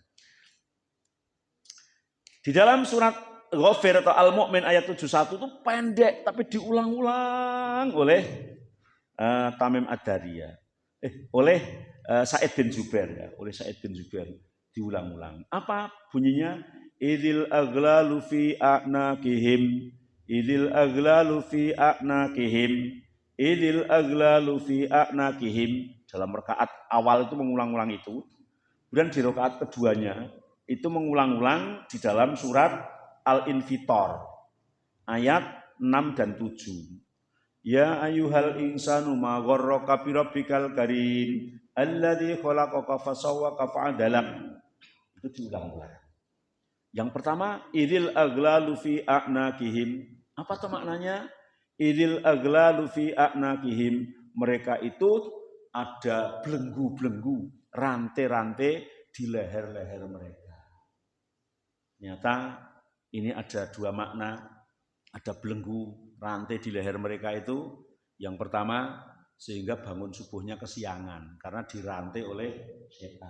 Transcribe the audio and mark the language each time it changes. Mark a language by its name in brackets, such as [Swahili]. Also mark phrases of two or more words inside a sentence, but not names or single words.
[Indonesian] Di dalam surat Ghafir atau Al-Mu'min ayat 71 itu pendek tapi diulang-ulang oleh Tamim Ad-Dari ya. Oleh Sa'id bin Jubair ya, oleh Sa'id bin Jubair diulang-ulang. Apa bunyinya? [Arabic] إذ الأغلال في أعناقهم إذ الأغلال في أعناقهم إذ الأغلال في أعناقهم. [Indonesian] Dalam rakaat awal itu mengulang-ulang itu. Kemudian di rakaat keduanya itu mengulang-ulang di dalam surat Al-Infitor ayat 6 dan 7. [Arabic] يا أيها الإنسان ما غرك بربك الكريم الذي خلقك فسواك فعدلك. [Indonesian] Itu diulang-ulang. Yang pertama, [Arabic] إذ الأغلال في أعناقهم. [Indonesian] Apa itu maknanya? [Arabic] إذ الأغلال في أعناقهم. [Indonesian] Mereka itu ada belenggu-belenggu, rantai-rantai di leher-leher mereka. Ternyata ini ada dua makna. Ada belenggu, rantai di leher mereka itu. Yang pertama, sehingga bangun subuhnya kesiangan karena dirantai oleh setan.